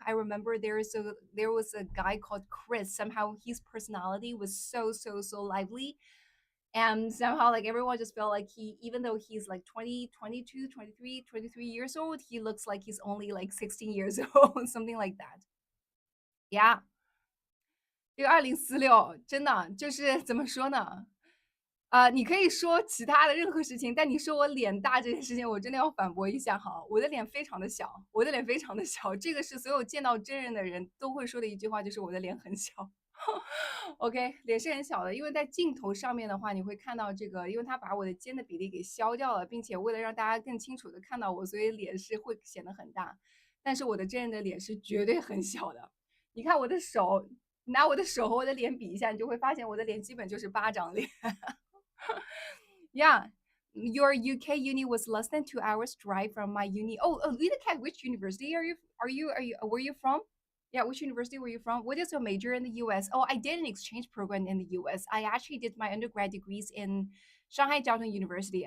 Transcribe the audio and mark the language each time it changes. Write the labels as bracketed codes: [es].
[en] I remember there was a guy called Chris. Somehow his personality was so lively, and somehow like everyone just felt like he, even though he's like 20, 22, 23 years old, he looks like he's only like 16 years old, something like that. Yeah. [zh] 这个2046真的就是怎么说呢？你可以说其他的任何事情，但你说我脸大这件事情，我真的要反驳一下哈。我的脸非常的小，我的脸非常的小，这个是所有见到真人的人都会说的一句话，就是我的脸很小。 OK，脸是很小的，因为在镜头上面的话，你会看到这个，因为它把我的肩的比例给消掉了，并且为了让大家更清楚的看到我，所以脸是会显得很大。但是我的真人的脸是绝对很小的。你看我的手，拿我的手和我的脸比一下，你就会发现我的脸基本就是巴掌脸。 [en] Yeah, your UK uni was less than 2 hours drive from my uni. Oh, Lita Cat, which university are you? Where are you from? Yeah, which university were you from? What is your major in the US? Oh, I did an exchange program in the US. I actually did my undergrad degrees in Shanghai Jiaotong University.